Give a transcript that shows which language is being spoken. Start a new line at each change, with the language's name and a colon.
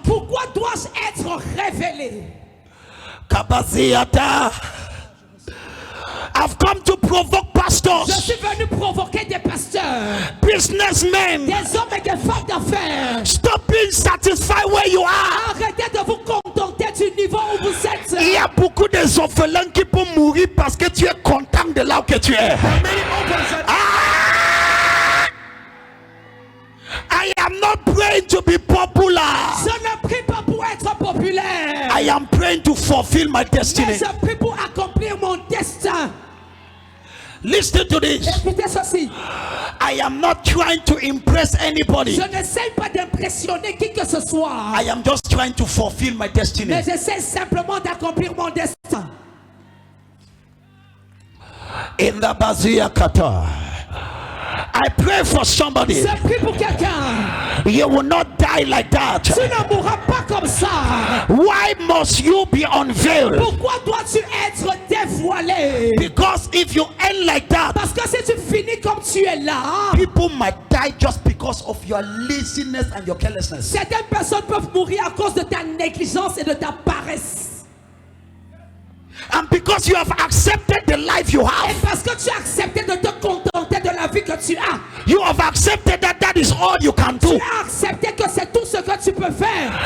French: Pourquoi dois-je être révélé?
English: Kabaziata. I've come to provoke
French: Je
English: pastors,
French: suis venu provoquer des pasteurs,
English: businessmen.
French: des hommes et des femmes d'affaires.
English: Stop being satisfied where you are.
French: Arrêtez de vous contenter du niveau où vous êtes. Il y a beaucoup de orphelins qui peuvent mourir parce que tu es content de là où que tu es.
English: I am not praying to be popular.
French: Je ne prie pas pour être populaire.
English: I am praying to fulfill my destiny.
French: Mais je prie pour accomplir mon destin.
English: Listen to this.
French: Écoutez ceci.
English: I am not trying to impress anybody.
French: Je n'essaie pas d'impressionner qui que ce soit.
English: I am just trying to fulfill my destiny.
French: Mais j'essaie simplement d'accomplir mon destin.
English: In the Bazia Kata, I pray for somebody.
French: Je prie pour quelqu'un.
English: You will not die like that.
French: Tu ne mourras pas comme ça.
English: Why must you be unveiled?
French: Pourquoi dois-tu être dévoilé?
English: Because if you end like that,
French: Parce que si tu finis comme tu es là,
English: people might die just because of your laziness and your carelessness.
French: certaines personnes peuvent mourir à cause de ta négligence et de ta paresse.
English: And because you have accepted the life you
French: Et
English: have,
French: parce que tu as accepté de te contenter de la vie que tu as.
English: you have accepted that that is all you can
French: Tu
English: do.
French: as accepté que c'est tout ce que tu peux faire.